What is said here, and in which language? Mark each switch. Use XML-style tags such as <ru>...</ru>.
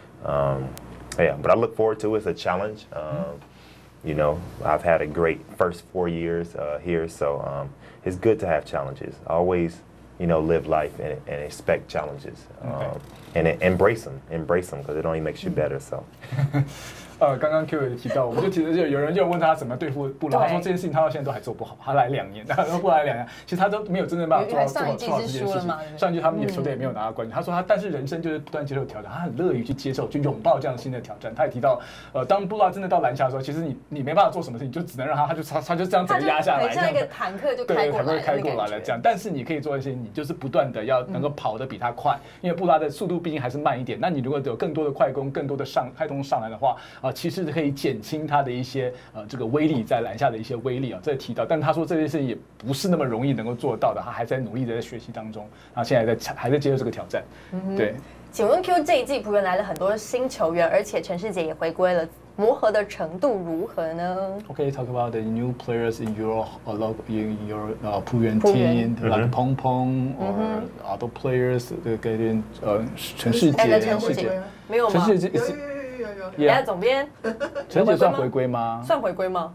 <en>Yeah, but I look forward to it. It's a challenge. You know, I've had a great first 4 years here, so it's good to have challenges. Always, you know, live life and expect challenges, and embrace them because it only makes you better. So.</en> <zh>刚刚 Q 也提到，我们就提到有人就问他怎么对付布拉，他说这件事情他到现在都还做不好，他来2年，他说布拉来2年，其实他都没有真正办法做好这件事情。上一季他们球队也没有拿到冠军。他说他，但是人生就是不断接受挑战，他很乐于去接受、去拥抱这样新的挑战。他也提到，当布拉真的到篮下的时候，其实你没办法做什么事情，就只能让他就这样整个压下来，像一个坦克就开过来了这样。但是你可以做一些，你就是不断的要能够跑得比他快，因为布拉的速度毕竟还是慢一点。那你如果有更多的快攻、更多的开通上来的话，其实可以减轻他的一些这个威力在篮下的一些威力啊，这提到，但他说这件事情也不是那么容易能够做到的，他还在努力的在学习当中，然后现在还在接受这个挑战。对，请问 Q 这一季璞园来了很多新球员，而且陈世杰也回归了，磨合的程度如何呢</zh> <en>？Okay, talk about the new players in your璞园 team, like Pong Pong or other players.</en> <zh>陈世杰没有吗？陈世杰。</zh> <en>Yeah.</en> <zh>总编，陈世杰算回归吗？算回归吗？</zh>